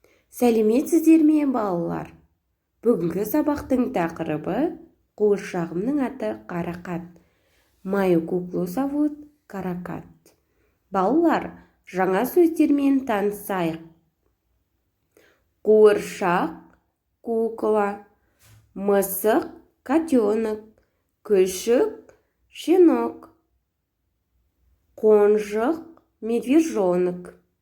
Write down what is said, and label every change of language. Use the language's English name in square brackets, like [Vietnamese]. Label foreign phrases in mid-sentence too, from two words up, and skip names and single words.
[Kazakh] Сәлеметсіздер ме, балалар? Бүгінгі сабақтың тақырыбы қуыршағымның аты Қарақат. [Russian] Мою куклу зовут Каракат. [Kazakh] Балалар, жаңа сөздермен танысайық. Қуыршақ, кукла, мысық, котенок, күшік, щенок, қонжық, медвежонок.